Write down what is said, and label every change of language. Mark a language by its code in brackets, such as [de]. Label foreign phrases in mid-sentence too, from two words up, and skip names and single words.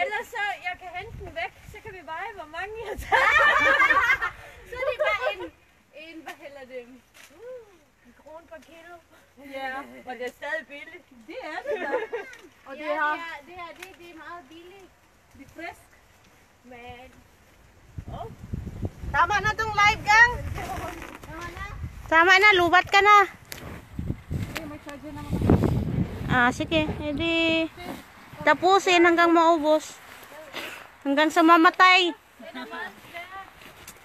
[da] Ellers så, jeg kan hente den væk, så kan vi veje, hvor mange jeg tager. Så er det bare en hvad hælder det? En krone per kilo. Ja. Og det er stadig billigt. Det er det da. Og det Ja, har... det er meget billigt. Det er frisk. Men... [tl] Tama na tong live gang. Tama na, lubat ka na. Eh, may charger naman. Ah, sige, edi tapusin hanggang maubos. Hanggang sa mamatay.